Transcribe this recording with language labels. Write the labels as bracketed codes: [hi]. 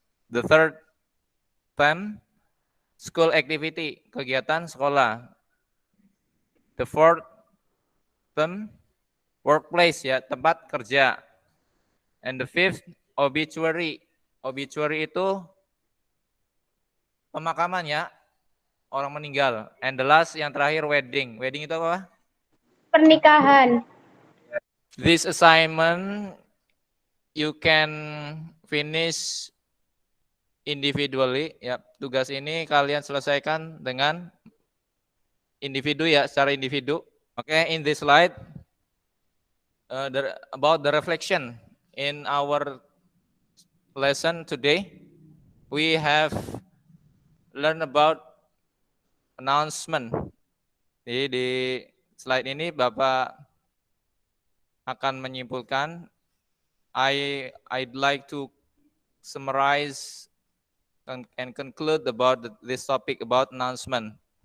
[en] The third, theme, school activity, [id] kegiatan sekolah. [en] The fourth, theme, workplace ya, [id] tempat kerja. [en] And the fifth, obituary. Obituary itu [id] pemakaman ya, orang meninggal. [en] And the last [id] yang terakhir [en] wedding. Wedding [id] itu apa? Pernikahan. [en] This assignment you can finish individually ya. [id] Tugas ini kalian selesaikan dengan individu ya, secara individu. [en] Okay, in this slide about the reflection in our lesson today, we have learned about announcement. [id] Jadi di slide ini Bapak akan menyimpulkan. [en] I'd like to summarize and conclude about this topic about announcement.